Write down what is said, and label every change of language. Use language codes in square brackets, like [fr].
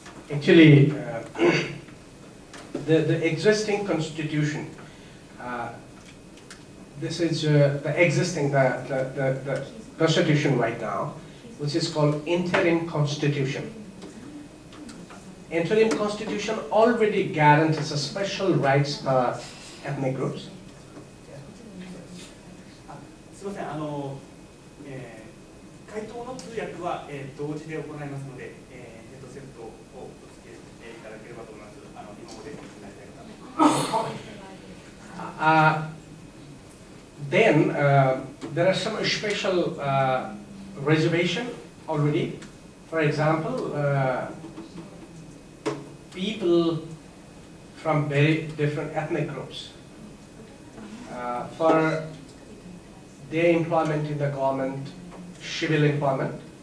[en] Actually, the existing constitution, this is the existing, the constitution right now, which is called interim constitution. Interim constitution already guarantees a special rights for ethnic groups. [ja] すみません、回答の通訳は、同時で行いますので、ヘッドセットをお付けいただければと思います。日本語でお伝えしたい方。 [en] Then there are some special reservation already. For example, people from very different ethnic groups for their employment in the government, civil employment.